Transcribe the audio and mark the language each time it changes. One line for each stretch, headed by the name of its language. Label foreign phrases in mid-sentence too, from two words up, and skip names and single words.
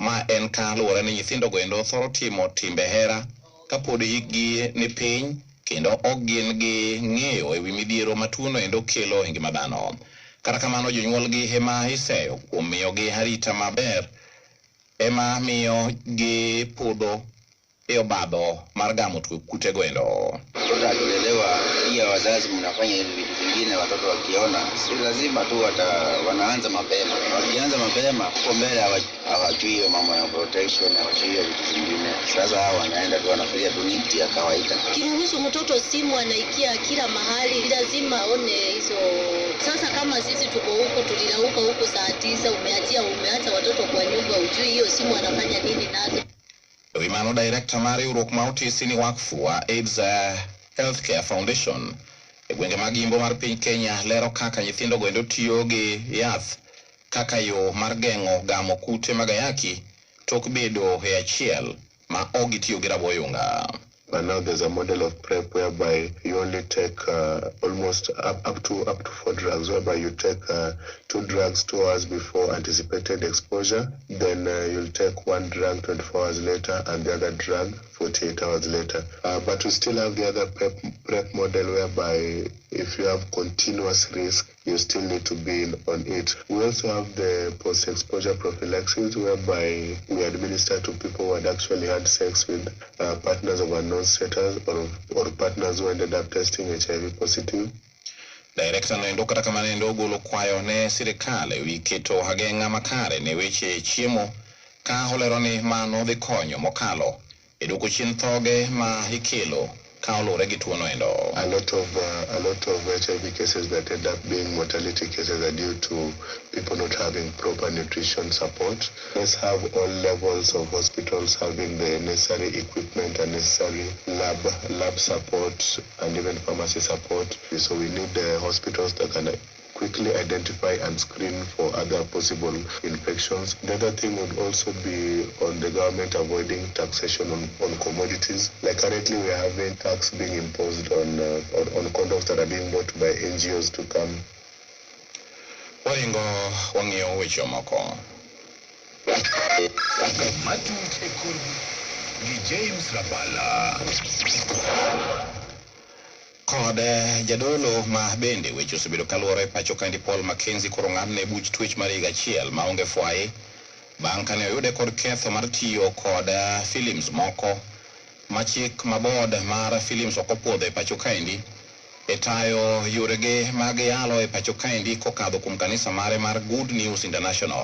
Luo (Kenya and Tanzania): ma en kaluwore ni nyithindo goendo thoro timo timbe hera kapod hikgi ni piny kendo ok gin gi ng'eyo ewi midhiero ma tuono endo kelo e ngima dhano. Kata kamano jonyuolgi ema iseyo kuom miyogi arita maber ema miyo gi podho e obadho mar gamo kute goendo.
Swahili: Watoto akilelewa pia wazazi mnafanya hivi vitu vingine, watoto wakiona si lazima tu wanaanza mapema. Wakianza mapema kwa mbele hawajui hiyo mambo ya protection, hawajui hiyo vitu vingine. Sasa hao wanaenda tu wanafikiria tu ni kitu ya kawaida. Kiruhusu mtoto simu anaikia kila mahali, lazima aone hizo. Sasa kama sisi tuko huko tulilauka huko saa 9 umeacha watoto kwa nyumba, ujui hiyo simu anafanya nini nazo.
Luo (Kenya and Tanzania): Wimano Director Mari Urok Mautisi ni wakfu wa AIDS Healthcare Foundation e gwenge mag Imbo mar piny Kenya lero kaka nyithindo goendo tiyo gi yath kaka yo mar geng'o gamo kute mag ayaki tok bedo e achiel ma ok gitiyo gi raboyunga.
English: And now there's a model of PrEP whereby you only take almost up to 4 drugs, whereby you take 2 drugs 2 hours before anticipated exposure, then you'll take 1 drug 24 hours later and the other drug 48 hours later. But we still have the other PrEP model whereby if you have continuous risk, you still need to be on it. We also have the post-exposure prophylaxis whereby we administer to people who had actually had sex with partners of unknown status or partners who ended up testing HIV positive.
Luo (Kenya and Tanzania): Director noendo kata kamano endo golo kwayo ne sirikal ewi keto ageng'a makare ne weche chiemo ka olero ni mano dhi konyo mokalo e duoko chien thoge ma ikelo ka olure gi tuono endo.
English: A lot of HIV cases that end up being mortality cases are due to people not having proper nutrition support. Let's have all levels of hospitals having the necessary equipment and necessary lab support and even pharmacy support. So we need the hospitals that can quickly identify and screen for other possible infections. The other thing would also be on the government avoiding taxation on commodities. Like currently we are having tax being imposed on condoms that are being bought by NGOs to come.
Luo (Kenya and Tanzania): Waringo wang'iyo weche moko. Matut e kurgi gi James Rabala. Kod jadolo ma bende weche osebedo kaluwore pacho kandi Paul Mackenzie koro ng'adne buch twech mar higa achiel maonge fwai bang' kane oyude kod ketho mar tiyo kod films moko ma chik mabod mar films ok opuodho e pacho kaendi e tayo yorege mag yalo e pacho kaendi kokadho kuom kanisa mare mar Good News International.